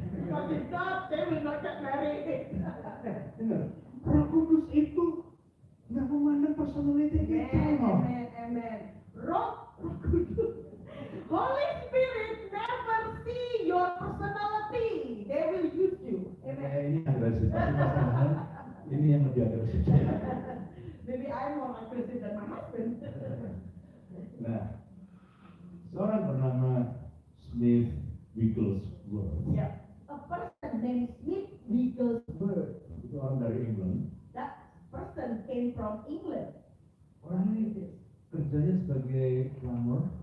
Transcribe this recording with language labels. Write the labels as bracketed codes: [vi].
[en] Because if not, they will not get married. [id] Dengar, Roh Kudus itu nggak memandang personality [en] Amen, [id] kita. [en] amen, amen. Roh Kudus. Holy Spirit never see your personality. They will use you. Amen. [id] Ini agresif, tapi pasangan ini yang lebih agresif. [en] Maybe I'm more aggressive than my husband. [id] Nah, seorang bernama Smith Wigglesworth. [en] Yeah. A person named Smith Wigglesworth. [id] Itu orang dari England. [en] That person came from England. [id] Orang ini kerjanya sebagai plumber,